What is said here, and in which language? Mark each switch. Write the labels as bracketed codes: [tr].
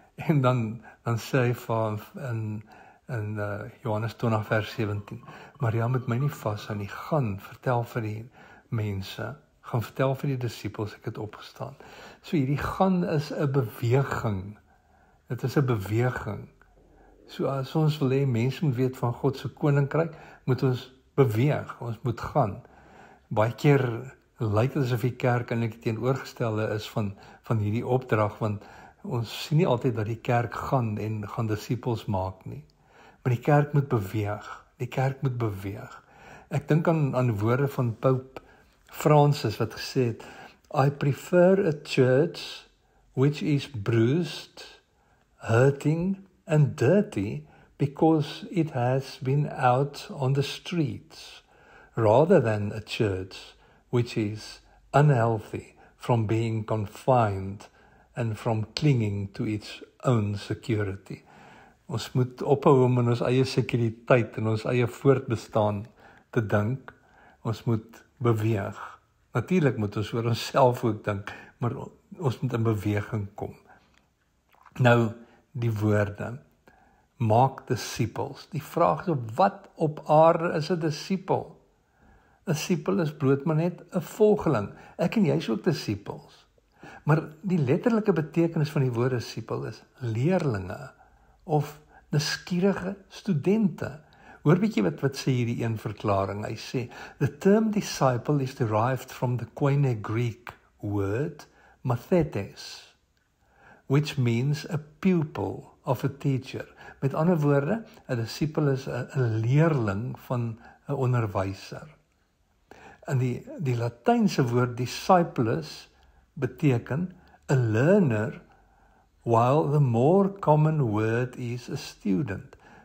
[af] En dan sê hy vir in Johannes 20 vers 17, Maria moet my nie vashou nie, gaan vertel vir die mense, gaan vertel vir die disippels, ek het opgestaan. So hierdie gaan is 'n beweging. Dit is 'n beweging. So as ons wil hê mense moet weet van God se koninkryk, moet ons beweeg, ons moet gaan. Baie keer lyk dit asof die kerk eintlik teenoorgestelde is van hierdie opdrag, want ons sien nie altyd dat die kerk gaan en gaan disippels maak nie. Maar die kerk moet beweeg. Die kerk moet beweeg. Ek dink aan woorde van Pope Francis wat gesê het, [en] I prefer a church which is bruised, hurting and dirty because it has been out on the streets, rather than a church which is unhealthy from being confined and from clinging to its own security. [af] Ons moet ophou om in ons eie sekuriteit en ons eie voortbestaan te dink. Ons moet beweeg. Natuurlik moet ons oor onsself ook dink, maar ons moet in beweging kom. Nou, die woorde, maak disippels. Die vraag is, wat op aarde is 'n disipel? 'n Disipel is bloot maar net 'n volgeling. Ek en jy is ook disippels. Maar die letterlike betekenis van die woord disipel is leerlinge of nuuskierige studente. Hoor bietjie wat sê hierdie een verklaring. Hy sê, [en] the term disciple is derived from the Koine Greek word mathetes, which means a pupil of a teacher. [af] Met ander woorde, 'n disipel is 'n leerling van 'n onderwyser. En die Latynse woord discipulus beteken [en] a learner, while the more common word is a student.